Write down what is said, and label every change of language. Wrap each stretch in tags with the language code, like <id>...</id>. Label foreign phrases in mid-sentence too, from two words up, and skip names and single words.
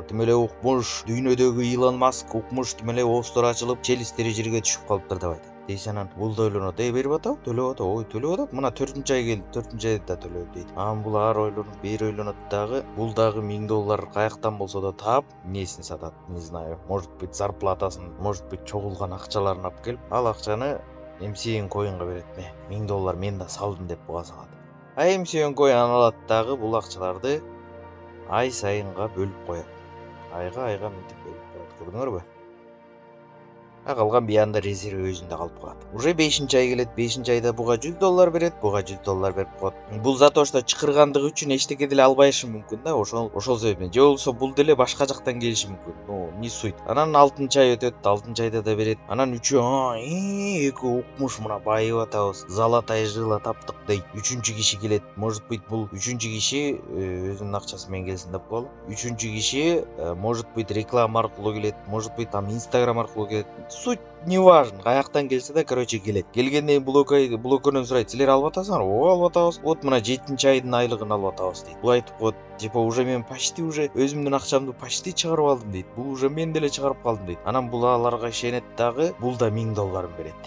<ky>Тим эле укмуш, дүйнөдөгү Илон Маск укмуш, тим эле оостор ачылып, челюсттери жерге түшүп калыптыр деп айтат. Дейси анан бул да ойлонот, берип атабы, төлөп атабы, төлөп атат. Мына 4-нчү ай келди, 4-нчү айда да төлөдү дейт. Анан бул ары ойлонуп, бери ойлонот дагы, бул дагы $1000 каяктан болсо да таап, эмнесин сатат,</ky> <ru>не знаю, может быть</ru> <ky>зарплатасын,</ky> <ru>может быть</ru> <ky>чогулган акчаларын алып келип, ал акчаны MCN Coin'га берет. $1000 мен да салдым деп буга салат. MCN Coin алат дагы бул акчаларды ай сайынга бөлүп коет. Айга мынтип бөлүп коет. Көрдүңөрбү? Калган биянда резерв өзүндө калып калат. Уже 5-нчи ай келет, 5-нчи айда буга $100 берет, буга $100 берип коет. Бул</ky> <ru>за то, что</ru> <ky>чакыргандыгы үчүн эчтеке деле албайышы мүмкүн да, ошол себептен. Же болбосо бул деле башка жактан келиши мүмкүн.</ky> <ru>Не суть.</ru> <ky>Анан 6-нчы ай өтөт, 6-нчы айда да берет. Анан эки укмуш мына байып атабыз,</ky> <ru>золотая жила</ru> <ky>таптык дейт. 3-чү киши келет.</ky> <ru>Может быть,</ru> <ky>бул 3-чү киши өзүнүн акчасы менен келсин деп коелу. 3-чү киши</ky> <ru>может быть</ru> <ky>реклама аркылуу келет,</ky> <ru>может быть там</ru> <ky>Instagram аркылуу келет.</ky> <ru>Суть не важно,</ru> <ky>каяктан келсе да, короче, келет. Келгенден бул экөөнөн сурайт, силер алып атасыңар? Ооба, алып атабыз. Вот мына 7-нчи айдын айлыгын алып атабыз дейт. Бул айтып коет,</ky> <ru>типа уже</ru> <ky>мен</ky> <ru>почти уже</ru> <ky>өзүмдүн акчамды почти чыгарып алдым дейт. Бул уже мен деле чыгарып калдым дейт. Анан бул аларга ишенет дагы, бул да $1000 берет.</ky>